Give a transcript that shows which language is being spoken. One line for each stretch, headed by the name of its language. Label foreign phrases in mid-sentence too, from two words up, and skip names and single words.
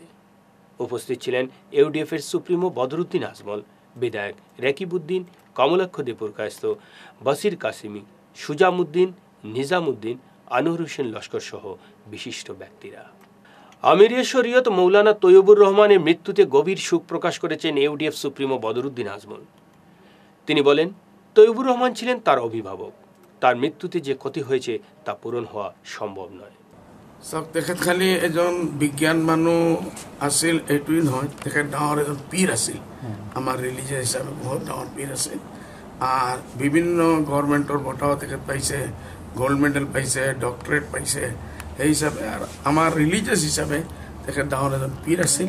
Bangla: উপস্থিত ছিলেন ইউডিএফের সুপ্রিমো বদরুদ্দিন আজমল, বিধায়ক রেকিবউদ্দিন, কমলাক্ষ দীপুর কায়স্থ, বসির কাসিমি, সুজামউদ্দিন, নিজামউদ্দিন, আনোয়ার হোসেন লস্কর সহ বিশিষ্ট ব্যক্তিরা। আমিরে শরীয়ত মৌলানা তৈয়বুর রহমানের মৃত্যুতে গভীর শোক প্রকাশ করেছেন ইউডিএফ সুপ্রিমো বদরুদ্দিন আজমল। তিনি বলেন, তৈয়বুর রহমান ছিলেন তার অভিভাবক। তার মৃত্যুতে যে ক্ষতি হয়েছে তা পূরণ হওয়া সম্ভব নয়।
Assamese: তেখেত খালি এজন বিজ্ঞান মানুহ আছিল এইটোৱেই নহয়, তেখেত ডাঙৰ এজন পীৰ আছিল। আমাৰ ৰিলিজিয়াছ হিচাপে বহুত ডাঙৰ পীৰ আছিল। আৰু বিভিন্ন গভৰ্ণমেণ্টৰ বঁটাও তেখেত পাইছে,
English: gold medal
Assamese: পাইছে, ডক্টৰেট পাইছে। সেই হিচাপে আৰু আমাৰ ৰিলিজিয়াছ হিচাপে তেখেত ডাঙৰ এজন পীৰ আছিল।